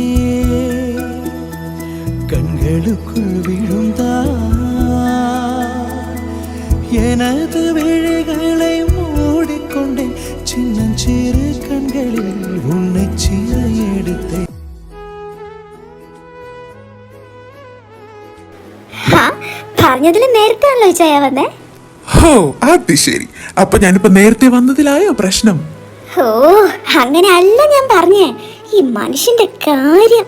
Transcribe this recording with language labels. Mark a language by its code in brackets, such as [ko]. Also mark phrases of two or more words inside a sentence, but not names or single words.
[ta] கண்களுக்குள் விழுந்தா எனது விழிகளை மூடிக்கொண்டேன் சின்னஞ்சிறு கண்களில் உன்னை சிறை எடுத்தேன் [ml] പറഞ്ഞതിൽ നേരത്തെ ആണല്ലോ ഇച്ചായ വന്നേ. ഹോ അത് ശരി. അപ്പൊ ഞാനിപ്പോ നേരത്തെ വന്നതിലായോ പ്രശ്നം? ഓ അങ്ങനെ അല്ല ഞാൻ പറഞ്ഞേ, ഈ മനുഷ്യന്റെ കാര്യം.